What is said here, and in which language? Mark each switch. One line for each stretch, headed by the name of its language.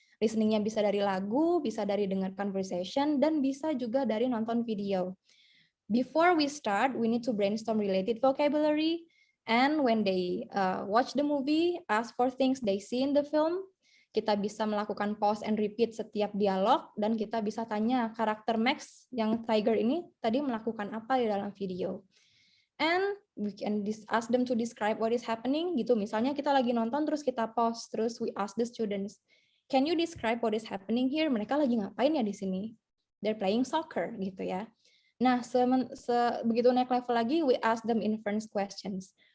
Indonesian: Listeningnya bisa dari lagu, bisa dari dengar conversation, dan bisa juga dari nonton video.
English: Before we start, we need to brainstorm related vocabulary, and when they watch the movie, ask for things they see in the film.
Indonesian: Kita bisa melakukan
English: pause and repeat
Indonesian: setiap dialog, dan kita bisa tanya karakter Max yang Tiger ini tadi melakukan apa di dalam video.
English: And we can ask them to describe what is happening gitu.
Indonesian: Misalnya kita lagi nonton terus kita pause, terus
English: we ask the students, can you describe what is happening here?
Indonesian: Mereka lagi ngapain ya di sini?
English: They're playing soccer
Indonesian: gitu ya. Nah, begitu naik level lagi,
English: we ask them inference questions.